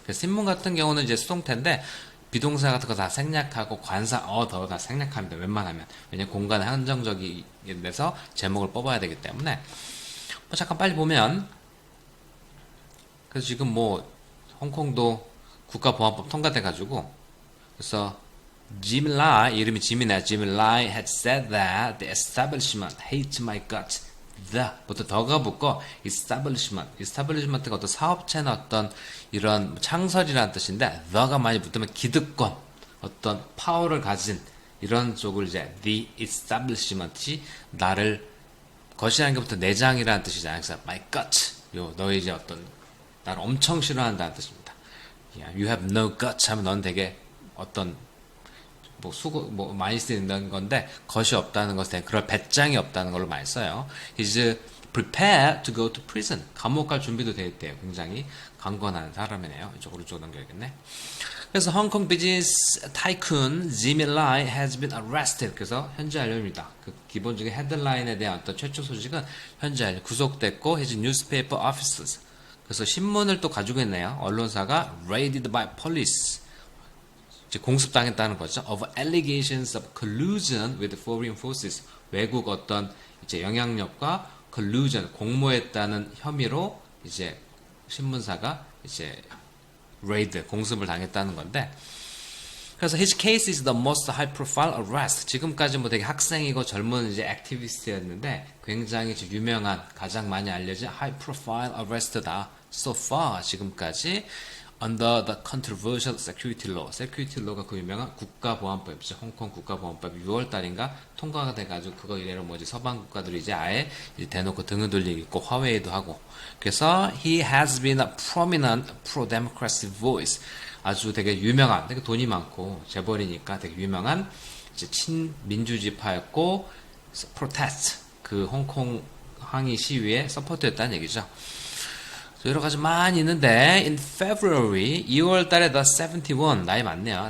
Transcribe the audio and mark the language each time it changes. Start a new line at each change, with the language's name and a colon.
Korean: 그래서 신문 같은 경우는 이제 수동태인데 비동사 같은 거 다 생략하고 관사 더 다 생략합니다. 웬만하면. 왜냐면 공간이 한정적인 데서 제목을 뽑아야 되기 때문에 잠깐 빨리 보면 그래서 지금 뭐 홍콩도 국가보안법 통과돼가지고 그래서 Jim Lai, 이름이 짐이네.
English: Jim Lai had said that the establishment hates my guts.
Korean: 부터 더가 붙고 establishment가 어떤 사업체나 어떤 이런 창설이라는 뜻인데 the가 많이 붙으면 기득권, 어떤 파워를 가진 이런 쪽을 이제 the establishment이 나를 거시라는 것부터 내장이라는 뜻이잖아요. 그래서 my gut, 너의 이제 어떤 나를 엄청 싫어한다는 뜻입니다.
English: You have no guts
Korean: 하면 넌 되게 어떤 뭐 많이 쓰는 건데 것이 없다는 것에 그럴 배짱이 없다는 걸로 많이 써요.
English: He's prepared to go to prison.
Korean: 감옥 갈 준비도 돼 있대요. 굉장히 강건한 사람이네요. 이쪽으로 넘겨야겠네. 그래서 홍콩 비즈니스 타이쿤 Jimmy Lai
English: has been arrested.
Korean: 그래서 현재 알려줍니다. 그 기본적인 헤드라인에 대한 어떤 최초 소식은 현재 구속됐고
English: his newspaper offices.
Korean: 그래서 신문을 또 가지고 있네요. 언론사가
English: raided by police.
Korean: 공습당했다는 거죠.
English: Of allegations of collusion with foreign forces.
Korean: 외국 어떤 이제 영향력과 collusion, 공모했다는 혐의로 이제 신문사가 이제 raid, 공습을 당했다는 건데. 그래서
English: his case is the most high profile arrest.
Korean: 지금까지 뭐 되게 학생이고 젊은 이제 액티비스트였는데 굉장히 유명한, 가장 많이 알려진
English: high profile arrest
Korean: 다.
English: So far,
Korean: 지금까지.
English: Under the controversial security law.
Korean: security law가 그 유명한 국가보안법이죠. 홍콩 국가보안법 6월 달인가 통과가 돼가지고 그거 이래로 뭐지 서방 국가들이 이제 아예 이제 대놓고 등을 돌리고 화웨이도 하고. 그래서
English: he has been a prominent pro-democracy voice.
Korean: 아주 되게 유명한, 되게 돈이 많고 재벌이니까 되게 유명한 이제 친민주주의파였고 protest 그 홍콩 항의 시위에 서포트했다는 얘기죠. 여러 가지 많이 있는데
English: in February
Korean: 2월 달에
English: the 71
Korean: 나이 많네요.